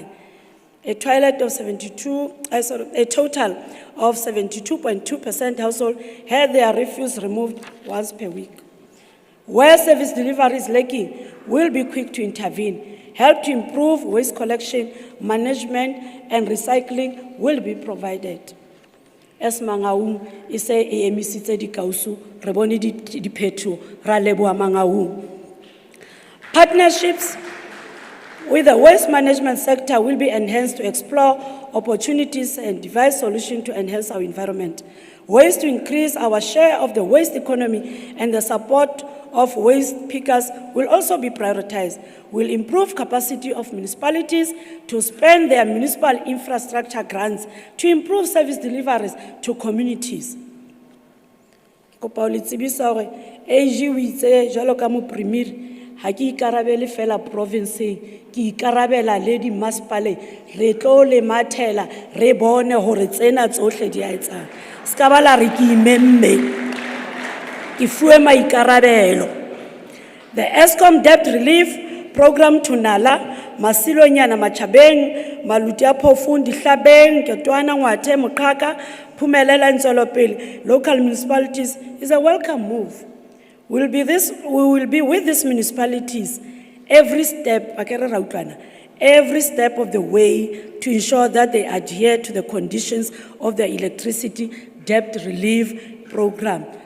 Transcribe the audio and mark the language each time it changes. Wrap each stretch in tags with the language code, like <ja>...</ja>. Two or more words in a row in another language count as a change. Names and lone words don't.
<en>A total of 72.2% household had their refuse removed once per week. Where service delivery is lacking, we'll be quick to intervene. Help to improve waste collection, management, and recycling will be provided.</en> <st>As Mangaung is say emisitse di kausu, re bone diphetho, ra leboha Mangaung.</st> <en>Partnerships with the waste management sector will be enhanced to explore opportunities and devise solutions to enhance our environment. Ways to increase our share of the waste economy and the support of waste pickers will also be prioritized. We'll improve capacity of municipalities to spend their municipal infrastructure grants to improve service deliveries to communities.</en> <st>Kopa o le tsebisa hore AG o itse jwalo ka mopremiri ha ke ikarabele fela province ke ikarabela le di masipale re tlo le mathela re bone hore tsena tsohle di a etsang ska ba la re ke imemme ke fuwe maikarabelo.</st> <en>The Eskom debt relief program to Nala, Masilonyana Machabeng, Malutia Pofun, Dihlabeng, Ketwana, Ngwathe, Mokaka, Phumelela and Zolopele, local municipalities is a welcome move. We will be with these municipalities every step, every step of the way to ensure that they adhere to the conditions of the electricity debt relief program.</en>